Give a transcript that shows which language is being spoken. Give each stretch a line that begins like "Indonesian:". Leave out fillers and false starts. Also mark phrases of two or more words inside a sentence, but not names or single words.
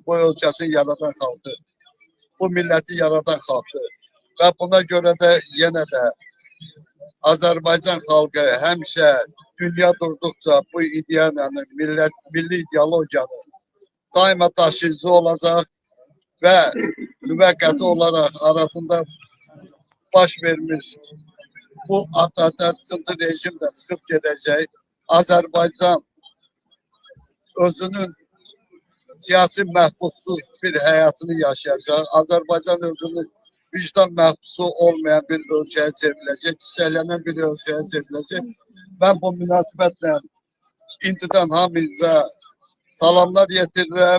Azerbaijani: bu ölkəsini yaradan xalqdır, bu milləti yaradan xalqdır və buna görə də yenə də Azərbaycan xalqı həmişə dünya durduqca bu ideyanın, milli ideologiyanın daima daşıyıcı olacaq və müvəqqəti olaraq arasında baş vermiş bu avtoritar
Turkish: sıkıntı rejim de çıkıp gidecek.
Azerbaijani: Azerbaycan özünün siyasi məhbussuz bir
Turkish: hayatını yaşayacak.
Azerbaijani: Azerbaycan özünün vicdan məhbusu olmayan bir ölkəyə çevrilecek, çiçəklənən bir ölkəyə çevrilecek.
Turkish: Ben bu münasebetle
Azerbaijani: indidən hamınıza salamlar yetirirəm.